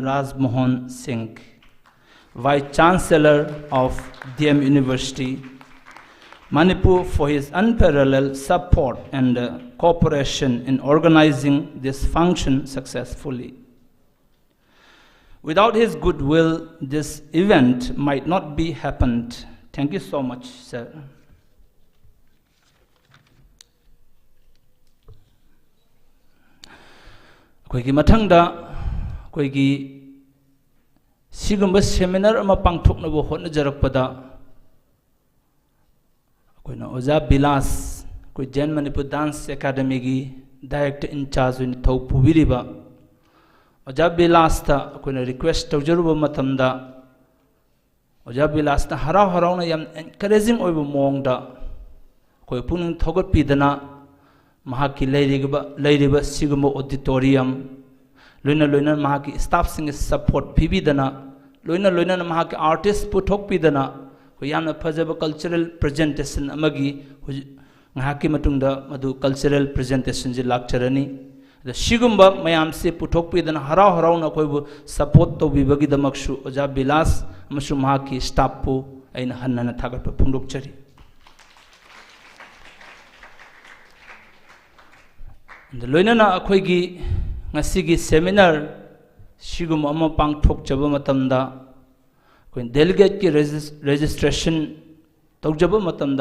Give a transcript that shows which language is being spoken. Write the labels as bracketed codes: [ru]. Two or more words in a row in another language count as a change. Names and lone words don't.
[en] Raj Mohan Singh, Vice Chancellor of DM University, Manipur, for his unparalleled support and cooperation in organizing this function successfully. Without his goodwill, this event might not be happened. Thank you so much, sir. [mni] Koigi mathangda koigi sigumba seminar ama pangthokna bo hotna jarakpada koina Oja Bilas koi Jain Manipur Dance Academy gi [en] director in charge [mni] in thau pubiriba Oja Bilas ta koina request tawjaruba matamda Oja Bilas ta harau na yam encouraging oiba mongda koi puning thogot pidana mahaki leiriba sigumba auditorium loina mahaki staff sing support pibidana loina mahaki artist puthok pidana koi yamna phajaba [en] cultural presentation [mni] amagi ngahaki matungda madu [en] cultural presentation [mni] ji lakcharani the sigumba mayam se puthok pidana harau na koibu support to bibagi damaksu Oja Bilas amasu mahaki staff pu aina hanna thagat phundok chari loinana akhoi ngasigi seminar sigum ama pangthok jaba matamda koi delegate ki registration tawjaba matamda